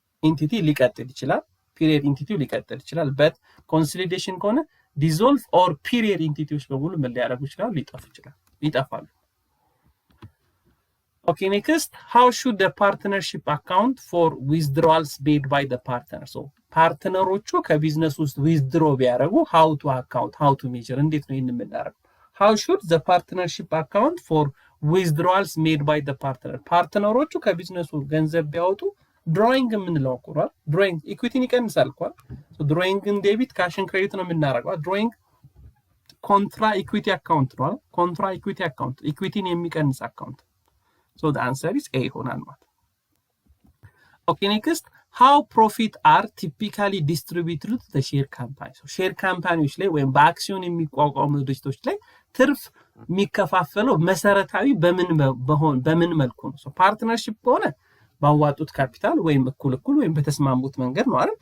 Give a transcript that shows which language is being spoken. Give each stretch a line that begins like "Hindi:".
English: entity
Amharic: ሊቀጥል ይችላል
English: period entity ሊቀጥል ይችላል but consolidation ከሆነ dissolve or period entities
Amharic: በሙሉ ምን ሊያደርጉ ይችላሉ ይጠፋሉ።
English: okay next, how should the partnership account for withdrawals made by the partner?
Amharic: so ፓርትነሮቹ ከቢዝነስ ውስጥ withdraw ቢያደርጉ
English: how to measure
Amharic: እንዴት ነው ይሄን የምናደርገው?
English: How should the partnership account for withdrawals made by the partner?
Amharic: ፓርትነሮቹ ከቢዝነሱ ገንዘብ ቢያወጡ ድሮይንግ የምንለው እኮ አይደል?
English: ድሮይንግ ኢኩዊቲን
Amharic: ይቀንሳል እኮ አይደል?
English: ሶ ድሮይንግን ዴቢት ካሽን ክሬዲት
Amharic: ነው የምናደርገው።
English: ድሮይንግ ኮንትራ ኢኩዊቲ አካውንት ነው አይደል? ኮንትራ ኢኩዊቲ አካውንት ኢኩዊቲን የሚቀንስ አካውንት። ሶ the answer is A
Amharic: ይሆናል ማለት።
English: Okay, next, how profit are typically distributed to the share company?
Amharic: so share companies ላይ ወይም በአክሲዮን የሚቋቋሙ ድርጅቶች ላይ ትርፍ የሚከፋፈለው መሰረታዊ በምን መልኩ ነው? so ፓርትነርሺፕ ከሆነ ባዋጡት ካፒታል ወይም እኩል ወይም በተስማሙት መንገድ ነው አይደል?